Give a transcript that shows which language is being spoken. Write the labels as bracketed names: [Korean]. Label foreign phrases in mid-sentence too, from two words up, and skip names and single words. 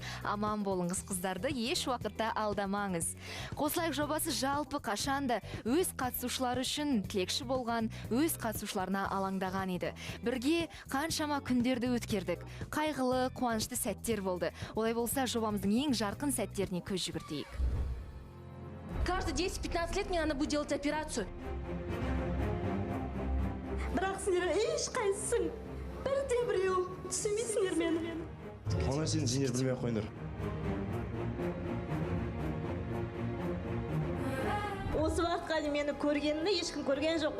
[Kazakh] Аман болыңыз, қыздарды еш уақытта алдамаңыз. Қосылайық жобасы жалпы қашанда өз қатысушылары үшін тілекші болған, өз қатысушыларына алаңдаған еді. Бірге қаншама күндерді өткердік. Қайғылы, қуанышты сәттер болды. Олай болса, жобамыздың ең жарқын сәттеріне көз жүгіртейік. [Russian] Каждые 10-15 лет мне надо будет делать операцию. [Kazakh] Бірақ сендер ешқайсың бірде-біреу түсінбейсіңдер мені. Оны сендер білмей қойыңдар. Осы уақытқа дейін мені көргенімді ешкім көрген жоқ.